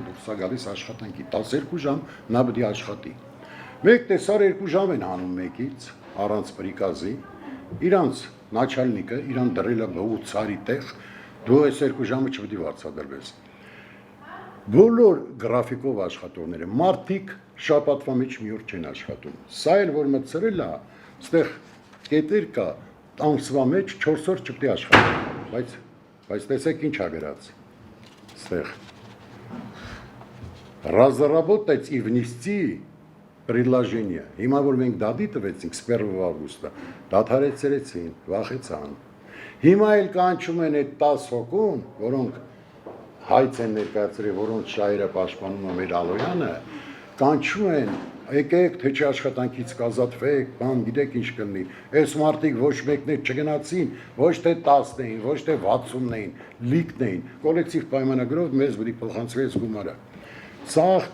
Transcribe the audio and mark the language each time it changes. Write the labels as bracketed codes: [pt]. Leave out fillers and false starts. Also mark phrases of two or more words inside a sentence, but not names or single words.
[hy] դուրս է գալիս աշխատանքի 12 ժամ նա պետք է աշխատի։ Մեկ տեսար 2 ժամ են անում մեկից առանց պրիկազի, իրանց начальնիկը իրան դրել է բհու ցարի տեղ, դու այս 2 ժամը չպետք է վարձատրվես։ Բոլոր գրաֆիկով աշխատողները մարդիկ շաբաթվա մեջ մի օր չեն աշխատում։ Սա էլ որ մտցրել է, այստեղ կետեր կա, ամսվա մեջ 4 օր չպետք է աշխատի, բայց տեսեք ինչ ա գրած։ Այստեղ [ru] разработать и внести предложение։ [hy] Հիմա որ մենք դատի տվեցինք [ru] с 1 августа, [hy] դադարեցրեցին, վախեցան։ Հիմա էլ կանչում են այդ 10 հոգուն, որոնք հայց են ներկայացրել, որոնց շահերը պաշտպանում է մեր Ալոյանը, կանչում են, եկեք, թե չի աշխատանքից կազատվեք, բան գիտեք ինչ կլինի։ Այս մարդիկ ոչ մեկն էլ չգնացին, ոչ թե 10-ն էին, ոչ թե 60-ն էին, լիքն էին։ Կոլեկտիվ պայմանագրով մեզ պետք է փոխանցվեց գումարը։ Սաղ